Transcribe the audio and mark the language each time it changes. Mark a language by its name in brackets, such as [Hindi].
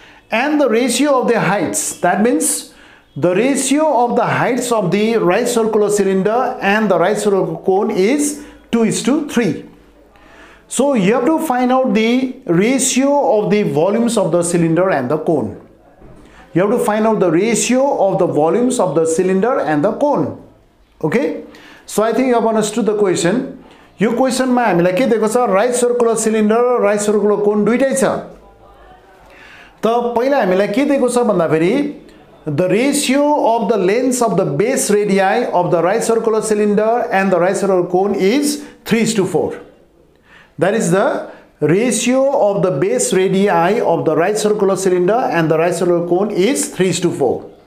[English] And the ratio of their heights, that means the ratio of the heights of the right circular cylinder and the right circular cone is 2:3. So you have to find out the ratio of the volumes of the cylinder and the cone. You have to find out the ratio of the volumes of the cylinder and the cone. Okay? So I think you have understood the question. [Nepali] यो क्वेशनमा हामीलाई के दिएको छ, right circular cylinder र right circular cone दुईटै छ। त पहिला हामीलाई के दिएको छ भन्दाखेरि [English] the ratio of the lengths of the base radii of the right circular cylinder and the right circular cone is 3:4. That is the ratio of the base radii of the right circular cylinder and the right circular cone is 3:4.